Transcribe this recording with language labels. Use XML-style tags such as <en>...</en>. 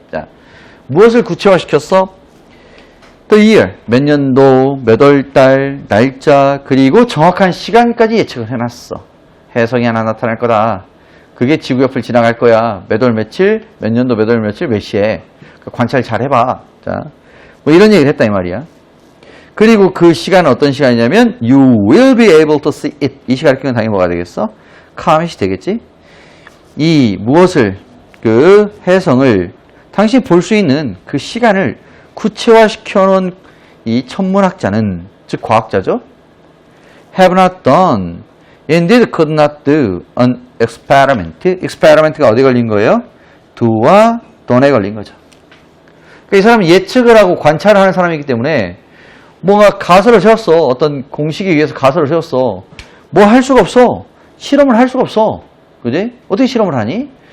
<ko>자, 무엇을 구체화시켰어? The year, 몇 년도, 몇 월 달, 날짜, 그리고 정확한 시간까지 예측을 해놨어. 해성이 하나 나타날 거다. 그게 지구 옆을 지나갈 거야. 몇 월 며칠, 몇 년도 몇 월 며칠 몇 시에. 관찰 잘 해봐. 자, 뭐 이런 얘기를 했다 이 말이야. 그리고 그 시간은 어떤 시간이냐면</ko> <en>You will be able to see it.</en> <ko>이 시간을 끼면 당연히 뭐가 되겠어? comet이 되겠지? 이 무엇을, 그 해성을 당신이 볼 수 있는 그 시간을 구체화시켜 놓은 이 천문학자는, 즉 과학자죠.</ko> <en>Have not done, indeed could not do an experiment.</en> <ko>experiment가 어디 걸린 거예요? do와 done에 걸린 거죠. 그러니까 이 사람은 예측을 하고 관찰을 하는 사람이기 때문에 뭔가 가설을 세웠어. 어떤 공식에 의해서 가설을 세웠어. 뭐 할 수가 없어. 실험을 할 수가 없어. 그지? 어떻게 실험을 하니?</ko>